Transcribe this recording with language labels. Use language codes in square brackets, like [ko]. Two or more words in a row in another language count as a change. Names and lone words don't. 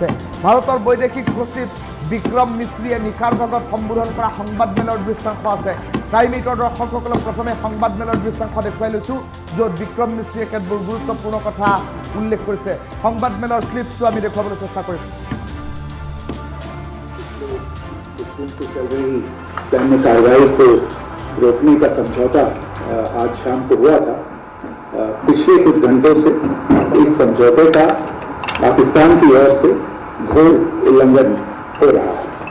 [as] ভাৰতৰ বৈদেশিক সচিব বিক্ৰম মিশ্ৰীয়ে নিশাৰ ভাগত সম্বোধন কৰা সংবাদমেলৰ দৃশ্যাংশ আছে। টাইম এইটৰ দৰ্শকসকলক প্ৰথমে সংবাদমেলৰ দৃশ্যাংশ দেখুৱাই লৈছোঁ, য'ত বিক্ৰম মিশ্ৰীয়ে কেতবোৰ গুৰুত্বপূৰ্ণ কথা উল্লেখ কৰিছে। সংবাদমেলৰ ক্লিপছটো আমি দেখুৱাবলৈ চেষ্টা কৰিম। [hi] चल रही सैन्य कार्रवाई को रोकने का समझौता आज शाम को हुआ था। पिछले कुछ घंटों से इस समझौते का पाकिस्तान की ओर से घोर उल्लंघन हो रहा है।